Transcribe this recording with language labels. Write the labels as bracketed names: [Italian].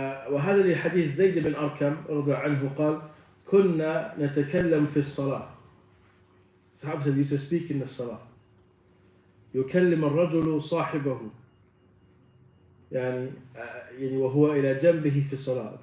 [Arabic] وهذا لحديث زيد بن أركم رضي عنه قال كنا نتكلم في الصلاة. [English] Sahaba said, used to speak in the salah. [Arabic] يكلم الرجل صاحبه يعني وهو إلى جنبه في الصلاة.